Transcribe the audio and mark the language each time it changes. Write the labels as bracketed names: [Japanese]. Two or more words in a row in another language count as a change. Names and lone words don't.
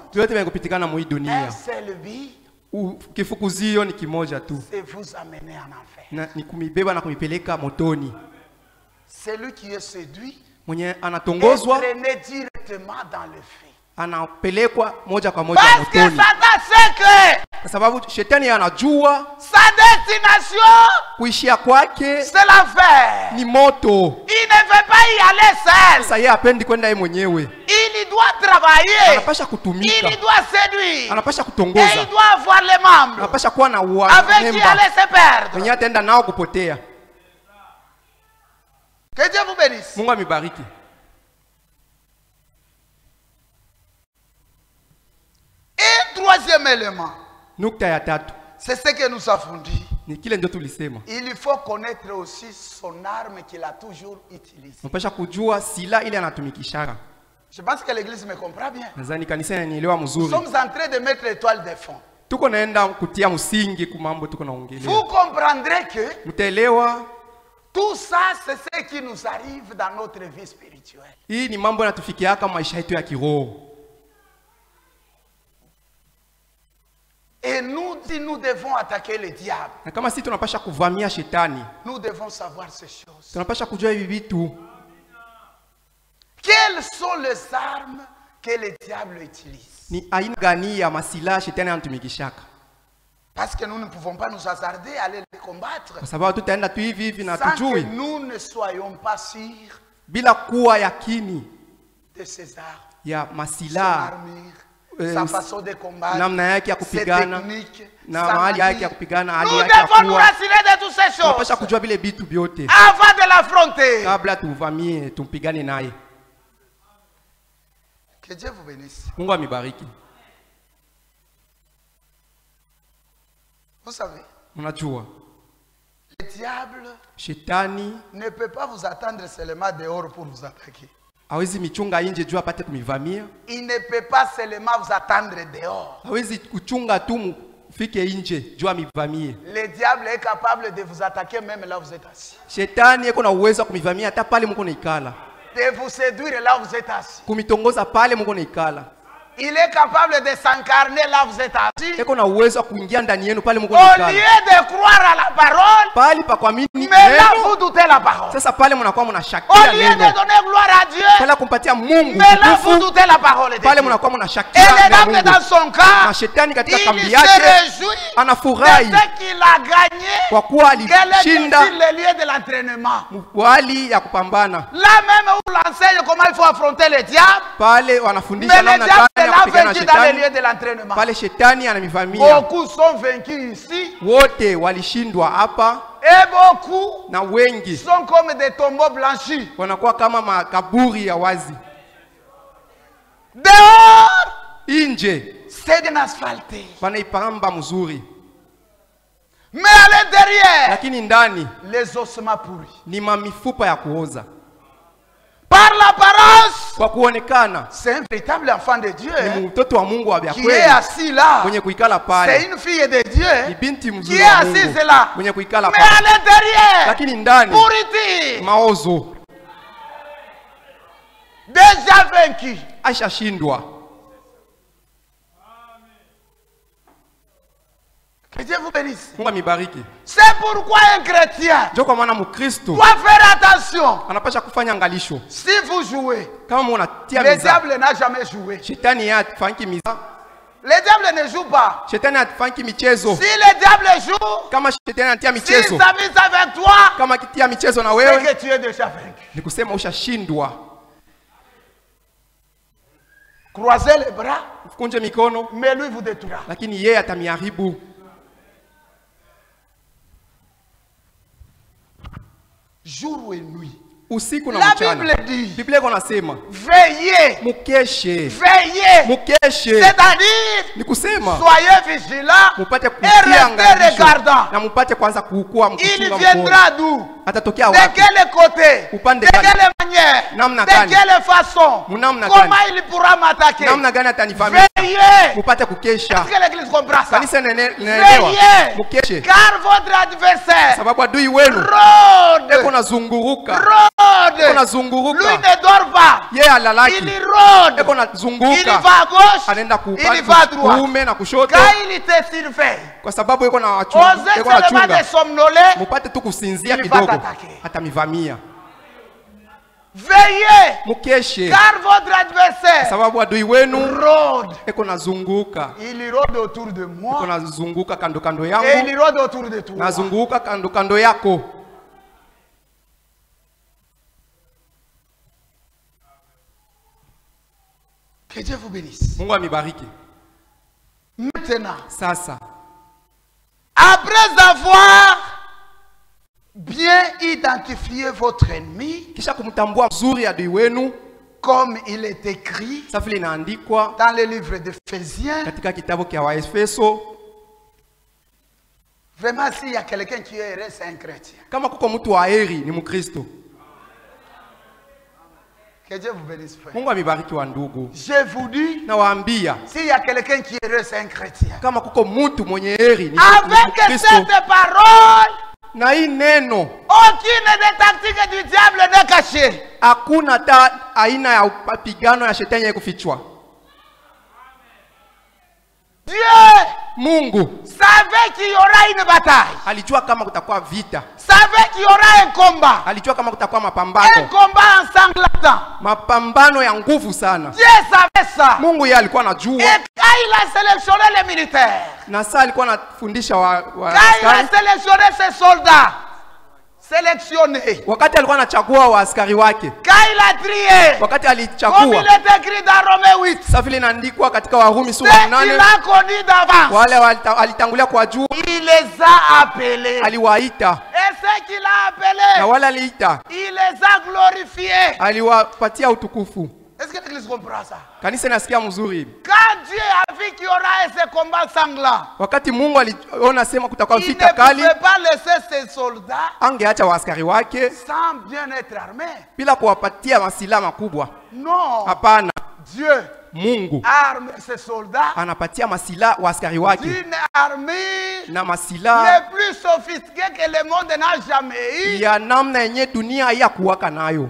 [Swahili] yote vinakupitikana mwa hii [French] Un [Swahili] dunia. [French] seul but, [Swahili] Kifukuzio ni kimoja tu. [French] c'est vous amener en enfer. [Swahili] Na ni kumibeba na kumipeleka motoni. [French] Celui qui est séduit [Swahili] Mwenye [French] est [Swahili] anatongozwa [French] traîné directement dans le feu. [Swahili] anapelekwa moja kwa moja [French] Parce que [Swahili] motoni. [French] Satan sait que [Swahili] Kwa sababu shetani anajua [French] sa destination, [Swahili] kuishia kwake [French] c'est l'enfer. [Swahili] ni moto. [French] Il ne veut pas y aller seul. [Swahili] Sasa yeye hapendi kwenda yeye mwenyewe. [French] Il doit travailler. [Swahili] Anapasha kutumika. [French] Il doit séduire. [Swahili] Anapasha [French] Et [Swahili] kutongoza. [French] il doit avoir les membres [Swahili] Anapasha kuwa na [French] avec qui [Swahili] wanamemba. [French] aller se perdre. [Swahili] Mwenye ataenda nao kupotea. [French] Que Dieu vous bénisse. [Swahili] Mungu amibariki. [French] Et troisième élément, [Swahili] Nukta ya tatu [French] c'est ce que nous avons dit. [Swahili] ni kile ndio tulisema. [French] Il faut connaître aussi son arme qu'il a toujours utilisée. [Swahili] Unapasha kujua sila ile anatumikishara. [French] Je pense que l'église me comprend bien. [Swahili] Nadhani kanisa inanielewa [French] Nous [Swahili] mzuri. [French] sommes en train de mettre l'étoile de fond. [Swahili] Tuko naenda kutia msingi kwa mambo tuko naongelea. [French] Vous comprendrez que [Swahili] Mtaelewa [French] tout ça, c'est ce qui nous arrive dans notre vie spirituelle. [Swahili] hii ni mambo yanatufikiaka maisha yetu ya kiroho. [French] Et nous, si nous devons attaquer le diable, [Swahili] Na kama sisi tunapasha kuvamia shetani, [French] nous devons savoir ces choses. [Swahili] tunapasha kujua hivi vitu. [French] Quelles sont les armes que le diable utilise? [Swahili] Ni aina gani ya masila shetani anatumikishaka? [French] Parce que nous ne pouvons pas nous hasarder à aller les combattre [Swahili] Kwa sababu tutaenda tu hivi hivi na [French] sans que [Swahili] tujui [French] nous ne soyons pas sûrs [Swahili] bila kuwa yakini [French] de ses armes, [Swahili] ya [French] son [Swahili] masila, [French] armure, sa façon de combattre, [Swahili] namna yake ya [French] ses [Swahili] kupigana [French] techniques, [Swahili] na [French] sa [Swahili] mahali yake ya [French] manière. [Swahili] kupigana, hali [French] Nous [Swahili] yake ya [French] devons nous [Swahili] kuwa. [French] rassurer de toutes ces [Swahili] Tunapasha [French] choses [Swahili] kujua vile vitu vyote [French] avant de l'affronter. [Swahili] kabla tuvamie, tumpigane naye. [French] Que Dieu vous bénisse. [Swahili] Mungu amibariki. [French] Vous savez, [Swahili] Unajua [French] le diable [Swahili] shetani [French] ne peut pas vous attendre seulement dehors pour vous attaquer. [Swahili] hawezi michunga nje juu apate kumivamia. [French] Il ne peut pas seulement vous attendre dehors. [Swahili] Hawezi kuchunga tu mfike nje juu amivamie. [French] Le diable est capable de vous attaquer même là où vous êtes assis. [Swahili] Shetani yeko na uwezo kumivamia hata pale mko naikala. [French] De vous séduire là où vous êtes assis. [Swahili] Kumitongoza pale mko naikala. [French] Il est capable de s'incarner là où vous êtes assis. [Swahili] Yeko na uwezo kuingia ndani yenu pale mko [French] Au [Swahili] naikala. [French] lieu de croire à la parole, [Swahili] Pale pa kuamini [French] mais là [Swahili] neno. [French] vous doutez la parole. [Swahili] Sasa pale mnakuwa [French] Au [Swahili] mnashakia [French] lieu de [Swahili] neno. [French] donner gloire à Dieu, [Swahili] Pale kumpatia Mungu [French] mais là vous [Swahili] utukufu. [French] doutez la parole de [Swahili] Pale [French] Dieu. [Swahili] mnakuwa [French] Et [Swahili] mnashakia [French] le [Swahili] neno [French] diable [Swahili] la [French] dans [Swahili] Mungu. [French] son cas, [Swahili] Na shetani katika [French] il [Swahili] kambi [French] se [Swahili] yake [French] réjouit de [Swahili] anafurahi [French] ce qu'il a gagné. [Swahili] kwa kuwa [French] Quel est [Swahili] alishinda [French] sur le lieu de l'entraînement. [Swahili] wali ya kupambana. [French] Là même où l'enseigne comment il faut affronter le diable, [Swahili] Pale [French] mais [Swahili] wanafundisha [French] le [Swahili] namna [French] diable [Swahili] gani ya [French] l'a [Swahili] kupigana na [French] vaincu dans le [Swahili] shetani. [French] lieu de l'entraînement. [Swahili] Pale shetani anamivamia. [French] Beaucoup sont vaincus ici [Swahili] Wote walishindwa hapa [French] et beaucoup [Swahili] na wengi [French] sont comme des tombeaux blanchis. [Swahili] wanakuwa kama makaburi ya wazi. [French] Dehors, [Swahili] Nje [French] c'est bien asphalté. [Swahili] wanaipamba mzuri, [French] Mais à l'intérieur, [Swahili] lakini ndani [French] les ossements pourris. [Swahili] ni mamifupa ya kuoza. [French] Par l'apparence, [Swahili] Kwa kuonekana [French] c'est un véritable enfant de Dieu [Swahili] ni mtoto wa Mungu wa [French] qui est [Swahili] kweli [French] assis là. [Swahili] mwenye kuikala [French] C'est [Swahili] pale, [French] une fille de [Swahili] ni [French] Dieu [Swahili] binti [French] qui [Swahili] mzuri [French] est [Swahili] wa [French] assise [Swahili] Mungu [French] là. [Swahili] mwenye kuikala [French] Mais à [Swahili] pale, [French] l'intérieur, [Swahili] lakini ndani [French] pourriture, [Swahili] maozo [French] déjà vaincu. [Swahili] ashashindwa. [French] Que Dieu vous bénisse. [Swahili] Mungu amibariki. [French] C'est pourquoi un chrétien [Swahili] Ndio kwa maana Mkristo [French] doit faire attention. [Swahili] anapasha kufanya angalisho. [French] Si vous jouez, [Swahili] Kama munatia [French] le [Swahili] miza, [French] diable n'a jamais joué. [Swahili] shetani yeye atfanyi miza, [French] Le diable ne joue pas. [Swahili] shetani atfanyi michezo. [French] Si le diable joue, [Swahili] Kama shetani anatia [French] s'il [Swahili] michezo, [French] s'amuse avec toi, [Swahili] kama akitia michezo na [French] c'est [Swahili] wewe, [French] que tu es déjà vaincu. [Swahili] ni kusema ushashindwa. [French] Croisez les bras, [Swahili] Kunje mikono, [French] mais lui vous détruira. [Swahili] lakini yeye atamiharibu. [French] Jour et nuit. [Swahili] Usiku na [French] La [Swahili] mchana. [French] Bible dit, [Swahili] Biblia iko nasema [French] veillez, [Swahili] mukeshe, [French] veillez. [Swahili] mukeshe, [French] C'est-à-dire, [Swahili] ni kusema [French] soyez vigilants [Swahili] mupate [French] et [Swahili] kutia [French] restez [Swahili] angalisho [French] regardants. [Swahili] na mupate kwanza kuukua [French] Il [Swahili] mkuchunga mkono. [French] viendra d'où? [Swahili] Atatokea [French] De [Swahili] wapi? [French] quel côté? [Swahili] Upande [French] De [Swahili] gani? [French] quelle manière? [Swahili] Namna [French] De [Swahili] gani? [French] quelle façon? [Swahili] Namna [French] Comment [Swahili] gani? [French] il pourra m'attaquer? [Swahili] Namna gani atanivamia? [French] Veillez. [Swahili] Mupate kukesha. [French] Est-ce que l'église comprend ça? [Swahili] Kanisa linaelewa. [French] Veillez. [Swahili] Mukeshe. [French] Car votre adversaire [Swahili] Sababu adui wenu eko [French] rôde. [Swahili] nazunguruka. Eko [French] Rôde. Lui [Swahili] nazunguruka. [French] ne dort pas. [Swahili] Yeye alalaki. [French] Il rôde. [Swahili] Eko [French] Il [Swahili] nazunguka. [French] va à gauche. [Swahili] Anaenda [French] Il va à droite. [Swahili] kuume na kushoto [French] Quand il te surveille, [Swahili] kwa sababu eko na wachunga. [French] osez [Swahili] Eko na [French] seulement de [Swahili] chunga. [French] somnoler. [Swahili] Mupate tu kusinzia [French] Il va [Swahili] kidogo. [French] t'attaquer. [Swahili] Atamivamia. [French] Veillez, [Swahili] mukeshe, [French] car votre adversaire [Swahili] sababu adui wenu [French] rôde. [Swahili] eko nazunguka, [French] Il rôde autour de [Swahili] eko [French] moi [Swahili] nazunguka kando kando [French] et [Swahili] yangu, [French] il rôde autour de toi. [Swahili] nazunguka kando kando yako. [French] Que Dieu vous bénisse. [Swahili] Mungu amibariki. [French] Maintenant, [Swahili] Sasa [French] après avoir bien identifié votre ennemi, [Swahili] kisha kumtambua mzuri adui wenu, [French] comme il est écrit [Swahili] sawa vile inaandikwa [French] dans le livre d'Éphésiens, [Swahili] katika kitabu cha Waefeso, [French] vraiment s'il y a quelqu'un qui est heureux, c'est un chrétien. [Swahili] kama kuko mtu wa heri ni Mkristo. [French] Que Dieu vous bénisse, frère. [Swahili] Mungu amibariki wa ndugu. [French] Je vous dis, [Swahili] Na waambia [French] s'il y a quelqu'un qui est heureux, c'est un chrétien. [Swahili] kama kuko mtu mwenye heri ni [French] Avec [Swahili] Mkristo. [French] cette parole, [Swahili] Na hii neno [French] aucune des tactiques du diable n'est cachée. [Swahili] hakuna ta aina ya mapigano ya shetani ya kufichwa. [French] Dieu [Swahili] Mungu [French] savait qu'il y aura une bataille. [Swahili] alijua kama kutakuwa vita, [French] Savait qu'il y aura un combat. [Swahili] alijua kama kutakuwa [French] Un [Swahili] mapambano, [French] combat ensanglantant. [Swahili] mapambano ya nguvu sana. [French] Dieu savait ça. [Swahili] Mungu yeye alikuwa anajua, [French] Et quand il a sélectionné les militaires, [Swahili] na saa alikuwa anafundisha wa [French] quand il a [Swahili] askari, [French] sélectionné ses soldats, sélectionnés, [Swahili] wakati alikuwa anachagua wa askari wake, [French] quand il a trié, [Swahili] wakati [French] comme il [Swahili] alichagua [French] est écrit dans Romains 8, [Swahili] sasa vile inaandikwa katika Warumi sura [French] ceux [Swahili] ya [French] qu'il [Swahili] 8, [French] a connus d'avance, [Swahili] wale alitangulia kwa juu [French] il les a appelés. [Swahili] aliwaita, [French] Et ceux qu'il a [Swahili] na [French] appelés, [Swahili] wale aliita [French] il les a glorifiés. [Swahili] aliwapatia utukufu. [French] Est-ce que l'église comprend ça? [Swahili] Kanisa inasikia mzuri. [French] Quand Dieu a vu qu'il y aura ce combat sanglant, [Swahili] Wakati Mungu aliona sema kutakuwa [French] il ne [Swahili] vita kali, [French] pouvait pas laisser ses soldats [Swahili] angeacha waaskari wake [French] sans bien être armés. [Swahili] bila kuwapatia masilaha makubwa. [French] Non. [Swahili] Hapana, [French] Dieu [Swahili] Mungu [French] arme ses soldats [Swahili] anapatia masilaha waaskari wake [French] d'une armée [Swahili] na masilaha [French] le plus sophistiquée que le monde n'a jamais eu. [Swahili] ya namna yenye dunia haiyakuwaka nayo.